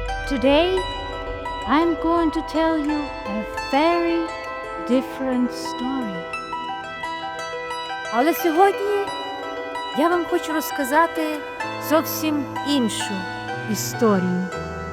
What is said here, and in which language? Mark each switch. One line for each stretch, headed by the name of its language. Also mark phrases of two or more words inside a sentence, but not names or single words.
English: today I'm going to tell you a very different story.
Ukrainian: Але сьогодні я вам хочу розказати зовсім іншу історію.